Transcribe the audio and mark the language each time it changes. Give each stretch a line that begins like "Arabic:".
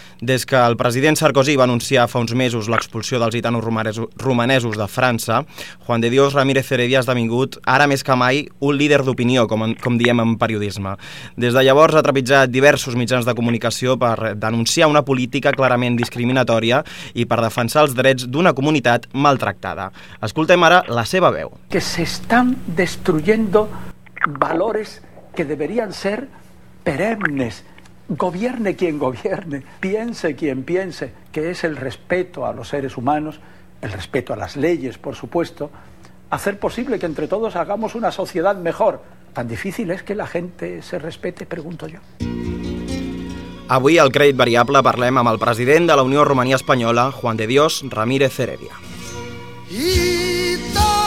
Catalan: Des que el president Sarkozy va anunciar fa uns mesos l'expulsió dels gitanos romanesos de França, Juan de Dios Ramírez Heredia ha esdevingut, ara més que mai, un líder d'opinió, com diem en periodisme. Des de llavors ha trepitjat diversos mitjans de comunicació per denunciar una política clarament discriminatòria i per defensar els drets d'una comunitat maltractada. Escoltem ara la seva veu.
Spanish: Que se están destruyendo valores que deberían ser perennes. Gobierne quien gobierne, piense quien piense, que es el respeto a los seres humanos, el respeto a las leyes, por supuesto, hacer posible que entre todos hagamos una sociedad mejor. Tan difícil es que la gente se respete, pregunto yo.
Catalan: Avui al Crèdit Variable parlem amb el president de la Unió Romania Espanyola, Juan de Dios Ramírez Heredia. I...